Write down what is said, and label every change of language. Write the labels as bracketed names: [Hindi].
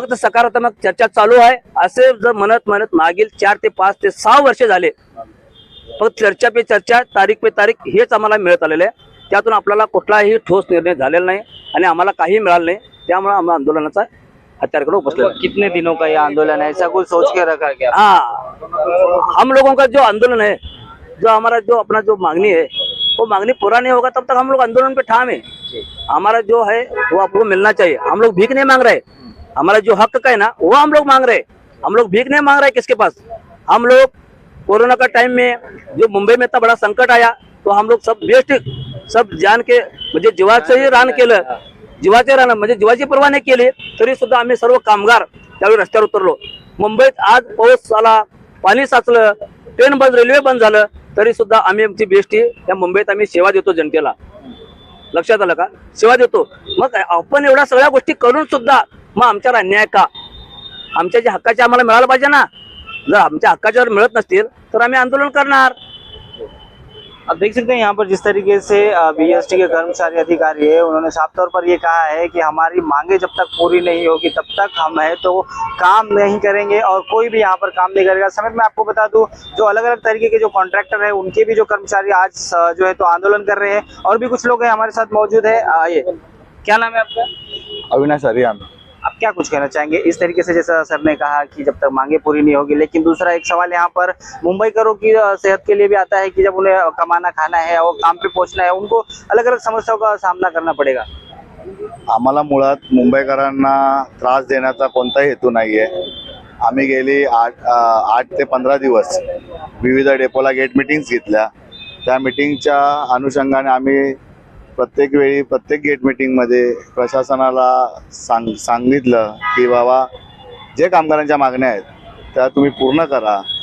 [Marathi] फक्त सकारात्मक चर्चा चालू आहे असे जर म्हणत मागील 4 ते 5 ते 6 वर्ष झाले फक्त चर्चा पे चर्चा, तारीख पे तारीख हेच आम्हाला मिळत आलेले आहे। त्यातून आपल्याला कुठलाही ठोस निर्णय झालेला नाही आणि आम्हाला काही मिळालं नाही। त्यामुळे आम्ही आंदोलनाचा हत्यारकडे उपसले। [Hindi] कितने दिनों का ये आंदोलन है, ऐसा कुछ सोच के रखा गया? हाँ, हम लोगों का जो आंदोलन है, जो हमारा जो अपना जो मांगनी है, वो मांगनी पूरा नहीं होगा तब तक हम लोग आंदोलन पे ठाम है। हमारा जो है वो आपको मिलना चाहिए। हम लोग भीख नहीं मांग रहे, हमारा जो हक का है ना वो हम लोग मांग रहे। हम लोग भीख नहीं मांग रहे किसके पास। हम लोग कोरोना का टाइम में जो मुंबई में इतना बड़ा संकट आया तो हम लोग सब बेस्ट सब जान के [Marathi] म्हणजे जीवाचंही रान केलं, जीवाचे रान म्हणजे जीवाची पर्वा नाही केली तरी सुद्धा आम्ही सर्व कामगार त्यावेळी रस्त्यावर उतरलो। मुंबईत आज पाऊस आला, पाणी साचलं, ट्रेन बंद, रेल्वे बंद झालं, तरी सुद्धा आम्ही आमची बेस्टी त्या मुंबईत आम्ही सेवा देतो जनतेला। लक्षात आलं का? सेवा देतो। मग आपण एवढ्या सगळ्या गोष्टी करून सुद्धा मग आमच्यावर अन्याय का? आमच्या जे हक्काचे आम्हाला मिळालं पाहिजे ना। जर आमच्या हक्काच्या जर मिळत नसतील तर आम्ही आंदोलन करणार। [Hindi] आप देख सकते हैं यहाँ पर जिस तरीके से बीएसटी के कर्मचारी अधिकारी है, उन्होंने साफ तौर पर ये कहा है कि हमारी मांगे जब तक पूरी नहीं होगी तब तक हम है तो काम नहीं करेंगे और कोई भी यहाँ पर काम नहीं करेगा। समेत मैं आपको बता दूं, जो अलग अलग तरीके के जो कॉन्ट्रैक्टर है उनके भी जो कर्मचारी आज जो है तो आंदोलन कर रहे हैं। और भी कुछ लोग हैं हमारे साथ मौजूद है। आइए, क्या नाम है आपका? अविनाश हरियान। आप क्या कुछ कहना चाहेंगे इस तरीके से, जैसा सर ने कहा कि जब तक मांगे पूरी नहीं होगी, लेकिन दूसरा एक सवाल यहाँ पर मुंबईकरों की सेहत के लिए भी आता है कि जब उन्हें कमाना खाना है और काम पे पहुंचना है, उनको अलग अलग समस्याओं का सामना करना पड़ेगा। [Marathi] आम्हाला मुळात मुंबईकरांना त्रास देण्याचा कोणताही हेतू नाही आहे. आम्ही गेली 8 ते 15 दिवस विविध डेपोला गेट मीटिंग्स घेतल्या. त्या मीटिंगच्या अनुषंगाने आम्ही प्रत्येक वेळी प्रत्येक गेट मीटिंगमध्ये प्रशासनाला सांगितलं की बाबा जे कामगारांच्या मागण्या आहेत त्या तुम्ही पूर्ण करा.